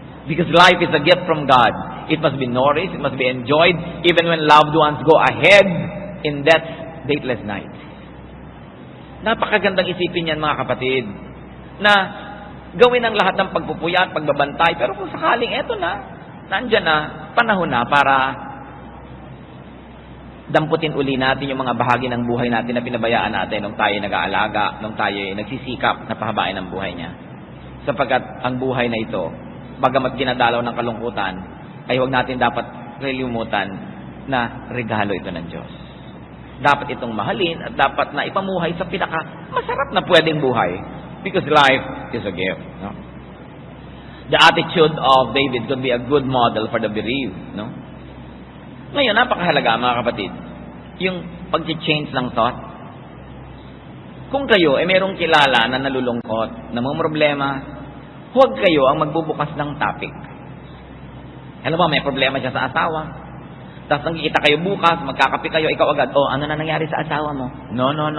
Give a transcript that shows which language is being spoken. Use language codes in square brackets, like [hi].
[en] Because life is a gift from God. It must be nourished, it must be enjoyed, even when loved ones go ahead in death's dateless night. [tl] Napakagandang isipin yan, mga kapatid, na gawin ang lahat ng pagpupuyat, pagbabantay, pero kung sakaling eto na, nandyan na, panahon na para damputin uli natin yung mga bahagi ng buhay natin na pinabayaan natin nung tayo nag-aalaga, nung tayo nagsisikap na pahabain ang buhay niya. Sapagkat ang buhay na ito, bagamat ginadalaw ng kalungkutan, ay huwag natin dapat kalimutan na regalo ito ng Diyos. Dapat itong mahalin at dapat na ipamuhay sa pinaka masarap na pwedeng buhay. [en] Because life is a gift. No? The attitude of David could be a good model for the bereaved. No? [tl] Ngayon, napakahalaga mga kapatid, yung pag-change ng thought. Kung kayo ay merong kilala na nalulungkot, na may problema, huwag kayo ang magbubukas ng topic. Alam mo, may problema siya sa asawa. Tapos nagkikita kayo bukas, magkakape kayo, ikaw agad, ano na nangyari sa asawa mo? No.